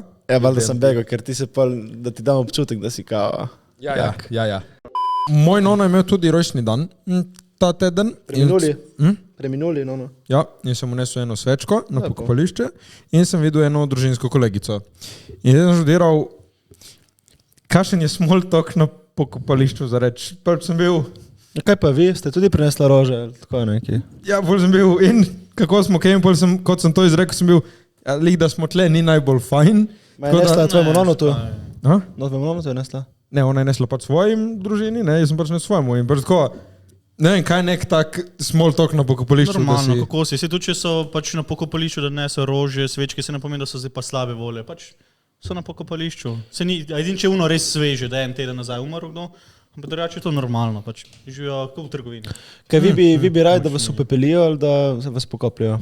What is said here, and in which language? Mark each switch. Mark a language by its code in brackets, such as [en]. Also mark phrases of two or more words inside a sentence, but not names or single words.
[sl] Ja, valjda sem begal, ker ti se pol, da ti dam občutek, da si kao. Ja. Moj Nono je imel tudi rojstni dan ta teden. Preminuli. Hm? Preminuli, no, no. Ja, in sem unesel eno svečko na Lepo. pokopališče in sem videl eno družinsko kolegico. In zdaj sem študiral, kakšen je [en] small talk [sl] na pokopališču za reči. Prvič sem bil, Ja, kaj pa vi, ste tudi prinesla rože, ali tako neki? ja, bolj sem bil in kako smo kaj in pol sem, kot sem to izrekel, sem bil, ja, lih, da smo tle, ni najbolj fajn. Ma je Tako da- nesla tvojemu nonotu? A? No, tvojemu nonotu je nesla? Ne, ona je nesla pač svojim družini, ne, jaz sem pač ne svojemu. In pač tako, ne vem, kaj je nek tak [en] small talk [sl] na pokopališču. da Normalno, si- kako si. Se tudi, če so pač na pokopališču, da neso rože, svečke, se ne pomeni, da so zdaj pa slabe volje. Pač so na pokopališču. Se ni, edin, če je uno res sveže, da je en teden nazaj umrl kdo, ampak drugače je to normalno, pač živijo kot v trgovini. Kaj vi bi radi, da vas upepelijo ali da vas pokopljajo?